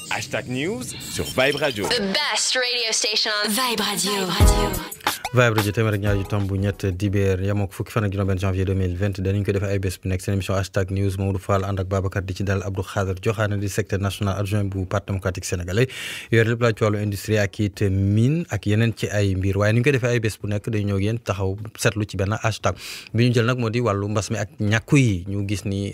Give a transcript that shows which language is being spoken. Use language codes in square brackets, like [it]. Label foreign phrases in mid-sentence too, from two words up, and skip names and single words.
[fr] Hashtag News sur Vibe Radio. [en] The best radio station. Vibe Radio. [wo] Vibe Radio téeméer ak ñaar yu tomb ñett dibéer yamoo ko fukki fan ak juróom-benn janvier 2020 danañ ko defee ay bés bu nekk seen émission Hashtag News Mamadou Fall ànd ak Babacar di ci dal Abdou Khader Diokhané di [fr] secrétaire national adjoint [wo] bu Parti démocratique sénégalais yore lépp laa ci wàllu industrie ak it mine ak yeneen ci ay mbir waaye ni ñu ko defee ay bés bu nekk dañu ñëw yéen taxaw seetlu ci benn hashtag bi ñu jël nag moo di wàllu mbas mi ak ñàkku yi ñu gis ni